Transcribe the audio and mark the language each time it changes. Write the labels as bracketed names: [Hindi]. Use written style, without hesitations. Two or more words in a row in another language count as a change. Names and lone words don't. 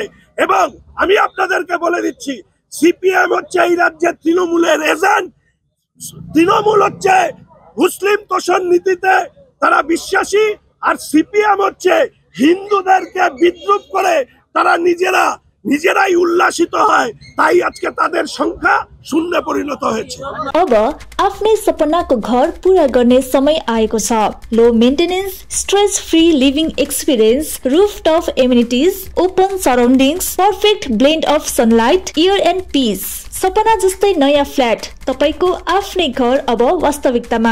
[Bangla] এবং আমি আপনাদেরকে বলে দিচ্ছি, সিপিএম হচ্ছে এই রাজ্যে তৃণমূলের এজেন্ট। তৃণমূল হচ্ছে মুসলিম তোষণ নীতিতে তারা বিশ্বাসী, আর সিপিএম হচ্ছে হিন্দুদেরকে বিদ্রুপ করে তারা নিজেরাই उल्लासित হয়। তাই আজকে তাদের সংখ্যা শূন্যে পরিণত হয়েছে। [Nepali] अब आफ्नै सपनाको घर पूरा गर्ने समय आएको छ। [English] low maintenance, stress free living experience, rooftop amenities, open surroundings, perfect blend of sunlight, air and peace. [Nepali] सपना जस्तै नयाँ फ्ल्याट तपाईको आफ्नै घर अब वास्तविकतामा।